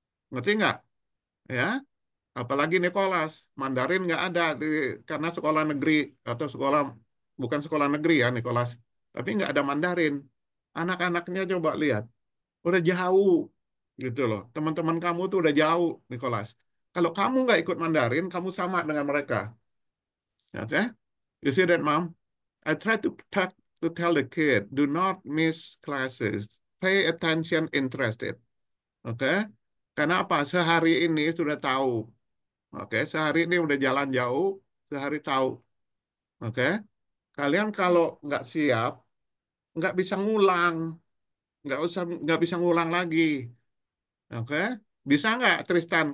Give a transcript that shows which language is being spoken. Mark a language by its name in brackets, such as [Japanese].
[Indonesian] Ngerti nggak? Ya, apalagi Nicholas, Mandarin nggak ada karena sekolah negeri atau sekolah bukan sekolah negeri ya Nicholas, tapi nggak ada Mandarin. Anak-anaknya coba lihat, udah jauh gitu loh. Teman-teman kamu tuh udah jauh, Nicholas. Kalau kamu nggak ikut Mandarin, kamu sama dengan mereka. [English] Oke? You see that, Mom? I try to tell the kid, do not miss classes. Pay attention, interested. [Indonesian] Oke? Kenapa? Sehari ini sudah tahu. Oke, sehari ini udah jalan jauh, sehari tahu. Oke? Kalian kalau nggak siap, nggak bisa ngulang. Nggak bisa ngulang lagi. Oke? Bisa nggak, Tristan?